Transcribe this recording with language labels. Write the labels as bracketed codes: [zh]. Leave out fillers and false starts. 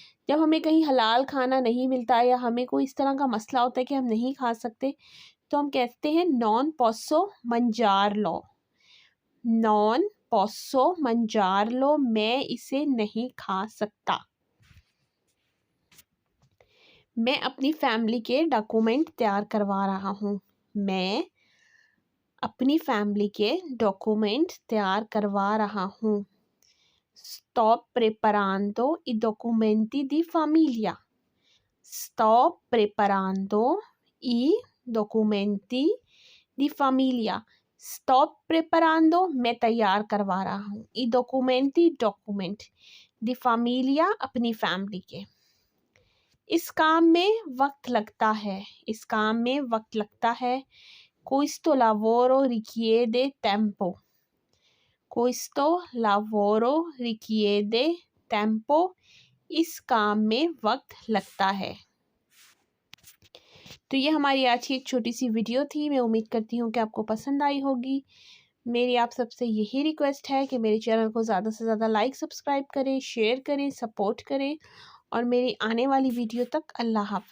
[hi] जब हमें कहीं हलाल खाना नहीं मिलता या हमें कोई इस तरह का मसला होता है कि हम नहीं खा सकते, तो हम कहते हैं [it] नॉन पोसो मंजार लो, [hi] नॉन पोसो मंजार लो, मैं इसे नहीं खा सकता। मैं अपनी फैमिली के डॉक्यूमेंट तैयार करवा रहा हूँ, मैं अपनी फैमिली के डॉक्यूमेंट तैयार करवा रहा हूँ। [it] Sto preparando i documenti di famiglia, sto preparando i documenti di famiglia, sto preparando [hi] मैं तैयार करवा रहा हूँ, [it] i documenti डॉक्यूमेंट, di famiglia [hi] अपनी फैमिली के। इस काम में वक्त लगता है, इस काम में वक्त लगता है। [it] Questo lavoro richiede tempo, questo lavoro richiede tempo, [hi] इस काम में वक्त लगता है। तो ये हमारी आज की एक छोटी सी वीडियो थी। मैं उम्मीद करती हूँ कि आपको पसंद आई होगी। मेरी आप सबसे यही रिक्वेस्ट है कि मेरे चैनल को ज़्यादा से ज़्यादा लाइक सब्सक्राइब करें, शेयर करें, सपोर्ट करें, और मेरी आने वाली वीडियो तक अल्लाह हाफ़िज़।